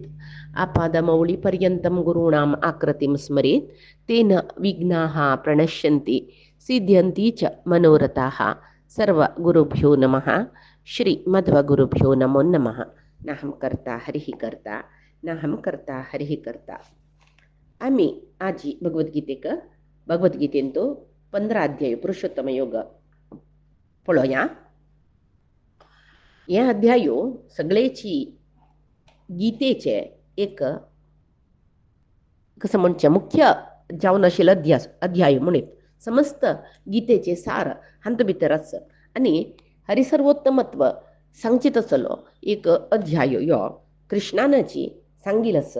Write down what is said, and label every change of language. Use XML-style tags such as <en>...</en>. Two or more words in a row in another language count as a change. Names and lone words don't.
<sa>आपादमौलिपर्यन्तं गुरूणाम् आकृतिं स्मरेत् तेन विघ्नाः प्रणश्यन्ति सिद्ध्यन्ति च मनोरथाः। सर्वगुरुभ्यो नमः। श्रीमध्वगुरुभ्यो नमो नमः। नाहं कर्ता हरिः कर्ता नाहं कर्ता हरिः कर्ता.</sa> <kok>आम्ही आजी भगवद्गीतेंतो 15 अध्याय पुरुषोत्तम योग पळोया. या अध्यायो सगळेची गीतेचे एक कसं म्हणचे मुख्य जावन आशिल्लो अध्याय म्हणून समस्त गीतेचे सार हांत भितर आसा आनी हरिसर्वोत्तमत्व सांगचीत आसलो एक अध्याय यो कृष्णानाची सांगिल आसा.</kok>